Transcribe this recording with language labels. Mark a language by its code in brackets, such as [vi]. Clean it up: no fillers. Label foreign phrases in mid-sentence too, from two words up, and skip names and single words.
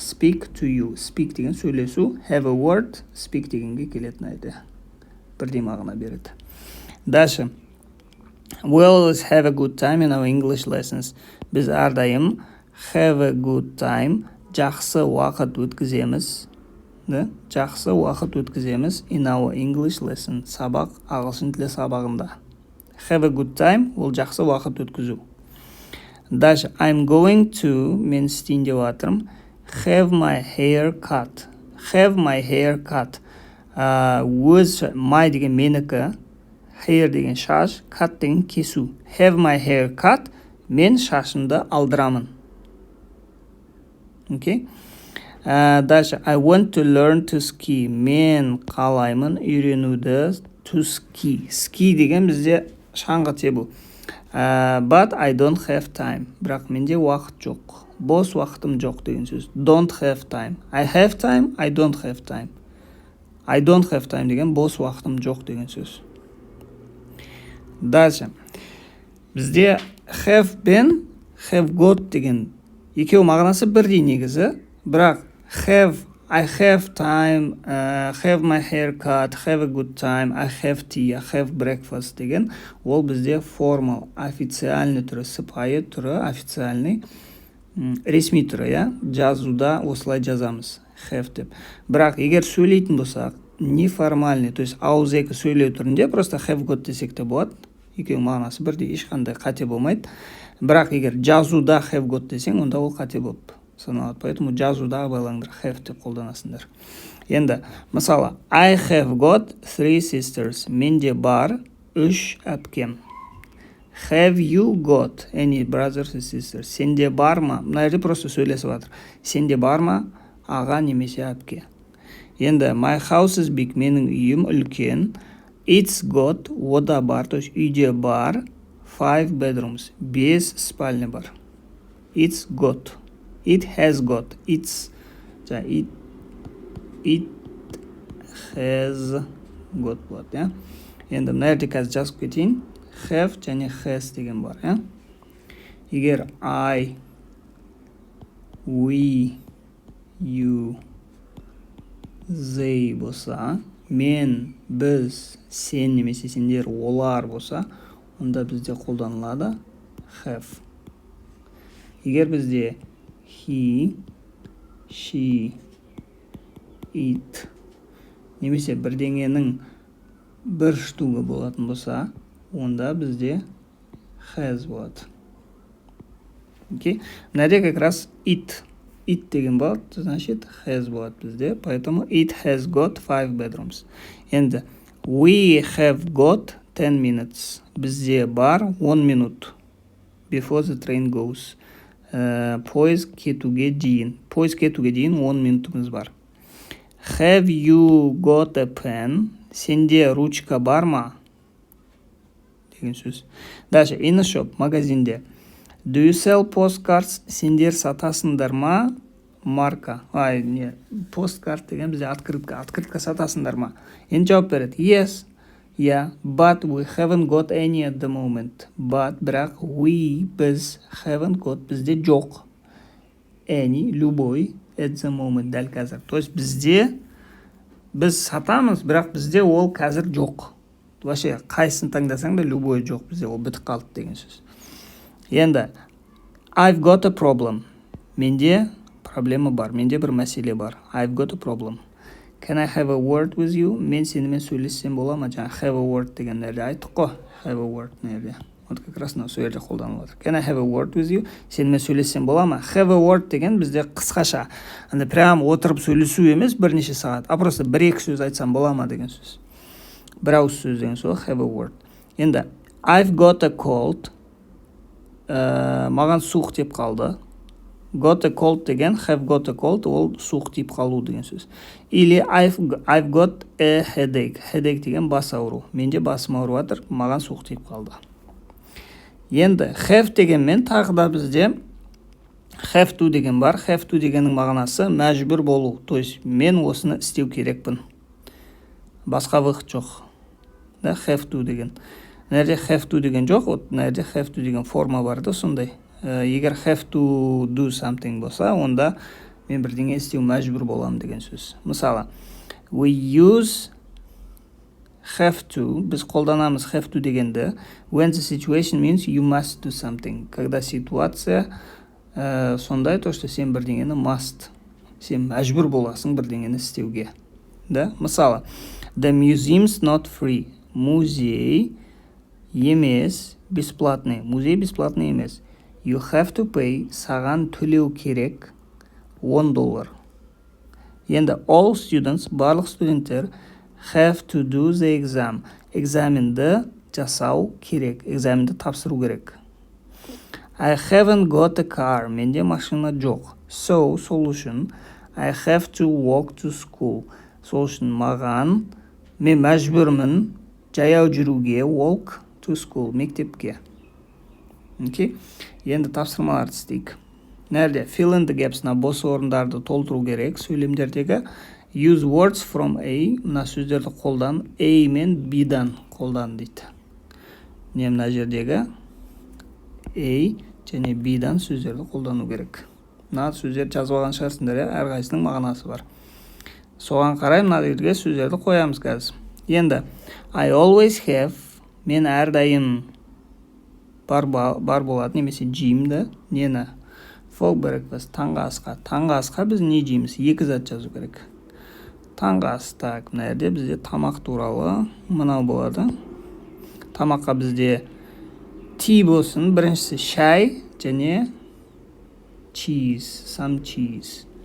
[en] Speak to you. Speak [kk] деген сөйлесу. [en] Have a word. [kk] Speak дегенге келетін айды. Бірдей мағына береді. [ru] Дальше. [en] We always have a good time in our English lessons. [kk] Біз әрдайым [en] have a good time, [kk] жақсы уақыт өткіземіз. Жақсы уақыт өткіземіз [en] in our English lesson. [kk] Сабақ, ағылшын тілі сабағында. [en] Have a good time, [kk] ол жақсы уақыт өткізу. Дальше. [en] I'm going to, [kk] мен істейін деп жатырмын. [en] Have my hair cut. Have my hair cut. My [kk] деген менікі, [en] hair [kk] деген шаш, [en] cut [kk] деген кесу. [en] Have my hair cut, [kk] мен шашымды алдырамын. [ru] Okay? Дальше. [en] I want to learn to ski. [kk] Мен қалаймын үйренуді [en] to ski. [kk] Ski деген бізде шаңғы тебу. [en] But I don't have time. [kk] Бірақ менде уақыт жоқ. Бос уақытым жоқ деген сөз. [en] Don't have time. I have time, I don't have time. I don't have time [kk] деген бос уақытым жоқ деген сөз. Дальше. Бізде [en] have been, have got [kk] деген екеу мағынасы бірдей негізі. Бірақ [en] I have time, have my hair cut, have a good time, I have tea, I have breakfast [kk] деген ол бізде формал, официальный түрі, сыпайы түрі, официальный, ресми түрі, я? Жазуда осылай жазамыз. Have деп. Бірақ егер сөйлейтін болсақ, [ru] неформальный, то есть [kk] ауызекі сөйлеу түрінде просто [en] have got [kk] десек те болады. Екеуі мағынасы бірдей, ешқандай қате болмайды. Бірақ егер жазуда [en] have got [kk] десең, онда ол қате болып саналады. Поэтому жазуда байлаңдар, have деп қолданасыңдар. Енді, мысалы, [en] I have got 3 sisters. [kk] Менде бар 3 әпкем. [en] Have you got any brothers and sisters? [kk] Сенде бар ма? Мына жерде просто сөйлесіп жатыр. Сенде бар ма аға немесе әпке? Енді [en] my house is big. [kk] Менің үйім үлкен. [en] It's got, [kk] ода бар, [ru] то есть [kk] үйде бар 5 bedrooms. 5 спальня бар. [en] It's got. It has got. It has got [kk] болады, я? Енді мына жерде қазір жазып кетейін. Have және has деген бар, я? Егер [en] I, we, you, they [kk] болса, мен, біз, сен немесе сендер, олар болса, онда бізде қолданылады have. Егер бізде [en] he, she, it [kk] немесе бірдеңенің бір штугы болатын болса, онда бізде has болады. Окей? Мынада [ru] как раз [kk] it деген болады, значит has болады бізде, поэтому [en] it has got 5 bedrooms. Енді we have got 10 minutes. [kk] Бізде бар 10 минут [en] before the train goes. [kk] Пойыз кетуге дейін. Пойыз кетуге дейін 10 минутымыз бар. [en] Have you got a pen? [kk] Сенде ручка бар ма? Деген сөз. [ru] Дальше, [en] in a shop, магазинде. Do you sell postcards? [kk] Сендер сатасыңдар ма? Марка. Посткарт деген бізде открытка сатасыңдар ма? Енді жауап береді. [en] Yes. Yeah, but we haven't got any at the moment. But, [kk] бірақ, біз [en] haven't got, [kk] бізде жоқ. [en] Any, любой, at the moment, [kk] дәл қазір. [ru] То есть [kk] біз сатамыз, бірақ бізде ол қазір жоқ. Вообще, қайсын таңдасаң да любой жоқ, бізде ол бітіп қалды деген сөз. Енді, [en] I've got a problem. [kk] Менде проблема бар, менде бір мәселе бар. [en] I've got a problem. Can I have a word with you? [kk] Мен сенімен сөйлессем бола ма? Жаңа [en] have a word [kk] деген нәрде айттық қой. [en] Have a word [kk] нәрде. [ru] Вот как раз [kk] сол жерде қолданылып жатыр. [en] Can I have a word with you? [kk] Сенімен сөйлессем бола ма? [en] Have a word [kk] деген бізде қысқаша. Анда прям отырып сөйлесу емес бірнеше сағат. [ru] А просто [kk] бір-екі сөз айтсам бола ма деген сөз. Бір ауыз сөз деген сол [en] have a word. [kk] Енді [en] I've got a cold. [kk] Маған суық деп қалды. [en] got a cold [kk] деген [en] have got a cold [kk] ол суық тиіп қалу деген сөз. [en] Или I've got a headache. [kk] Headache деген бас ауру. Менде басым ауырып жатыр, маған суық тиіп қалды. Енді have дегенмен тағы да бізде [en] have to [kk] деген бар. [en] Have to [kk] дегеннің мағынасы мәжбүр болу. То есть мен осыны істеу керекпін. Басқа выход жоқ. Да, [en] have to деген. [kk] Нәрде [en] have to [kk] деген жоқ, вот нәрде [en] have to [kk] деген форма бар да сондай. Егер [en] have to do something [kk] болса, онда мен бірдеңе істеу мәжбүр боламын деген сөз. Мысалы, [en] we use have to, [kk] біз қолданамыз [en] have to дегенді when the situation means you must do something. [ru] Когда ситуация [kk] сондай, [ru] то, что [kk] сен бірдеңені must, сен мәжбүр боласың бірдеңені істеуге. Да? Мысалы, [en] the museum's not free. [kk] Музей емес, бесплатный. Музей бесплатный емес. [en] You have to pay, [kk] саған төлеу керек $1. [en] Енді all students, [kk] барлық студенттер [en] have to do the exam. [kk] Экзаменді жасау керек, экзаменді тапсыру керек. [en] I haven't got a car. [kk] Менде машина жоқ. [en] So, [kk] сол үшін [en] I have to walk to school. [kk] Сол үшін маған мен мәжбүрмін жаяу жүруге [en] walk to school, [kk] мектепке. [en] Okay? [kk] Енді тапсырмаларды істейік. Нәрде? [en] Fill in the gaps- [kk] на бос орындарды толтыру керек. [en] Сөйлемдердегі use words from A, [kk] мына сөздерді қолдан, A мен B-дан қолдан дейді. Не мына жердегі A және B-дан сөздерді қолдану керек. Мына сөздер жазып алған шығарсыңдар, әрқайсының мағынасы бар. Соған қарай мына жерге сөздерді қоямыз қазір. [en] Енді I always have, [kk] мен әрдайым бар болады, немесе жеймді, нені? [en] For breakfast, [kk] таңғы асқа. Таңғы асқа біз не жейміз? Екі зат жазу керек. Таңғы ас, так, мына жерде бізде тамақ туралы мынау болады. Тамаққа бізде tea болсын, біріншісі шай және cheese, [en] some cheese.